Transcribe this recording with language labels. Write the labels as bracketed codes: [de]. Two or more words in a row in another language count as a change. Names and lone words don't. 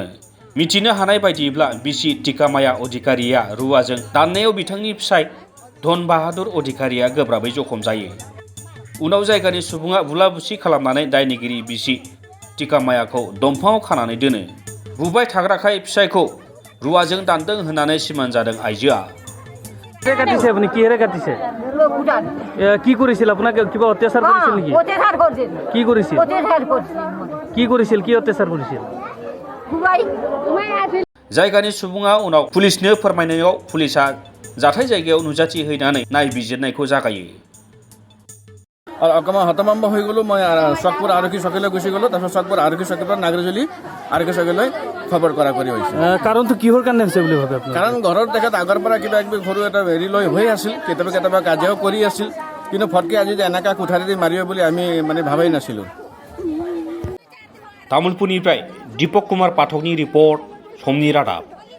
[brx] मिथिनो हानाय बायदिब्ला बिसि टिकामाया अधिकारिया रुवाजों दाननायाव बिथांनि फिसाय धन बाहादुर अधिकारिया गोब्राबै जखम जायो। उनाव जायगानि सुबुङा बुला-बुसि खालामनानै दायनिगिरि बिसि टिकामायाखौ दंफाङाव खानानै दोनो। बुबाय थाग्राखाय फिसायखौ रुवाजों दानदों होननानै सिमान जादों आइजोआ। [bn] কাটিছে আপনি কি হেরে কাটিছে কি করেছিল আপনাকে কিবা অত্যাচার করেছিল নাকি অত্যাচার করছিল কি করেছিল অত্যাচার করছিল কি করেছিল কি অত্যাচার করেছিল [brx] जायगानि सुबुङा उनाव पुलिसनो फोरमायनायाव पुलिसा जाथाय जायगायाव नुजाथि हैनानै नायबिजिरनायखौ जागायो। [as] অকণমান হতভম্ব হৈ গ'লোঁ। মই চকপুৰ আৰক্ষী চকীলৈ গুচি গ'লোঁ। তাৰপিছত চকপুৰ আৰক্ষী চকীৰ পৰা নাগ্ৰিজুলি আৰক্ষী চকীলৈ খবৰ কৰা কৰি হৈছে। কাৰণটো কিহৰ কাৰণে হৈছে বুলি ভাবে আপুনি? কাৰণ ঘৰত তেখেত আগৰ পৰা কিবা কিবি সৰু এটা হেৰি লৈ হৈ আছিল, কেতিয়াবা কাজিয়াও কৰি আছিল, কিন্তু ফটকে আজি যে এনেকুৱা কোঠাৰি দি মাৰিব বুলি আমি ভাবাই নাছিলোঁ। [brx] तामुलपुरनिफ्राय दीपक कुमार पाठकनि रिपर्ट, समनि रादाब।